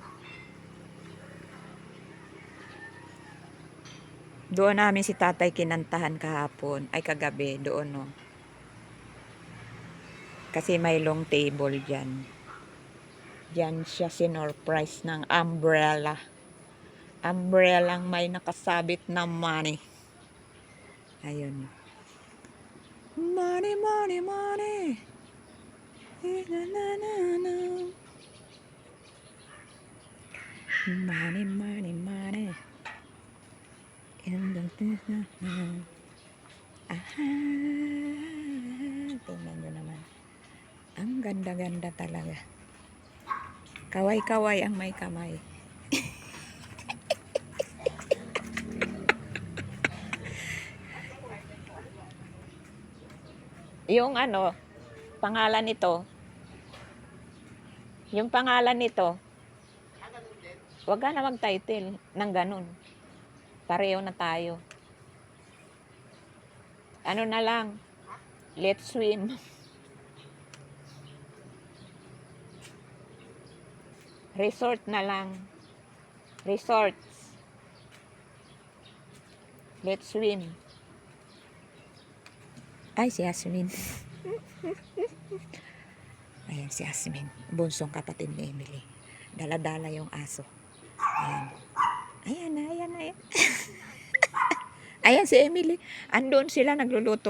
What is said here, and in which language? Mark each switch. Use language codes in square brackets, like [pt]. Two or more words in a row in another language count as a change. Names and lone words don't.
[tl] Doon namin si tatay kinantahan kahapon, ay kagabi, doon no. Kasi may long table dyan. Diyan siya sinurprise ng umbrella. Umbrellang may nakasabit na money. Ayun. [en] Money, money, money. Na, na, na, na. Money, money, money. [tl] Aha. Tingnan nyo naman. Ang ganda-ganda talaga. Kaway-kaway ang may kamay. Yung ano, pangalan nito, yung pangalan nito, wag ka na mag-title ng ganun. Pareho na tayo. Ano na lang, [en] let's swim. [tl] Resort na lang. Resorts. [en] Let's swim. [tl] Ay, si Yasmin. Ayan si Yasmin. Bunsong kapatid ni Emily. Dala-dala yung aso. Ayan. Ayan, ayan, ayan. Ayan si Emily. Andun sila nagluluto.